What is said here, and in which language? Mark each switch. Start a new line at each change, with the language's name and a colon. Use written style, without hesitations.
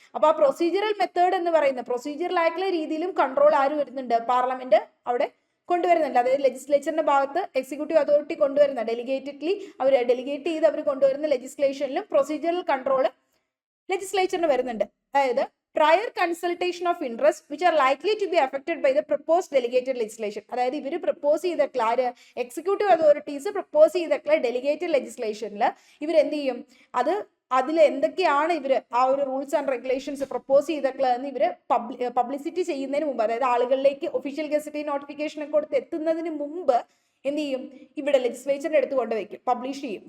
Malayalam: അപ്പൊ ആ procedural method എന്ന് പറയുന്ന പ്രൊസീജിയറൽ ആയിട്ടുള്ള രീതിയിലും കൺട്രോൾ ആര് വരുന്നുണ്ട്, പാർലമെന്റ് അവിടെ കൊണ്ടുവരുന്നുണ്ട്. അതായത് ലെജിസ്ലേച്ചറിന്റെ ഭാഗത്ത് എക്സിക്യൂട്ടീവ് അതോറിറ്റി കൊണ്ടുവരുന്ന ഡെലിഗേറ്റഡ്ലി അവർ ഡെലിഗേറ്റ് ചെയ്ത് അവർ കൊണ്ടുവരുന്ന ലെജിസ്ലേഷനിലും പ്രൊസീജിയറൽ കൺട്രോൾ ലെജിസ്ലേച്ചറിന് വരുന്നുണ്ട്. അതായത്
English: prior consultation of interests which are likely to be affected by the proposed delegated legislation.
Malayalam: അതായത് ഇവർ പ്രപ്പോസ് ചെയ്തിട്ടുള്ള എക്സിക്യൂട്ടീവ് അതോറിറ്റീസ് പ്രപ്പോസ് ചെയ്തിട്ടുള്ള ഡെലിഗേറ്റഡ് ലെജിസ്ലേഷനിൽ ഇവർ എന്ത് ചെയ്യും, അതിൽ എന്തൊക്കെയാണ് ഇവർ ആ ഒരു റൂൾസ് ആൻഡ് റെഗുലേഷൻസ് പ്രപ്പോസ് ചെയ്തിട്ടുള്ളതെന്ന് ഇവർ പബ്ലിസിറ്റി ചെയ്യുന്നതിന് മുമ്പ്, അതായത് ആളുകളിലേക്ക് ഒഫീഷ്യൽ ഗസറ്റ് നോട്ടിഫിക്കേഷൻ ഒക്കെ കൊടുത്ത് എത്തുന്നതിന് മുമ്പ് എന്ത് ചെയ്യും, ഇവിടെ ലെജിസ്ലേച്ചറിന്റെ അടുത്ത് കൊണ്ടുവയ്ക്കും, പബ്ലിഷ് ചെയ്യും.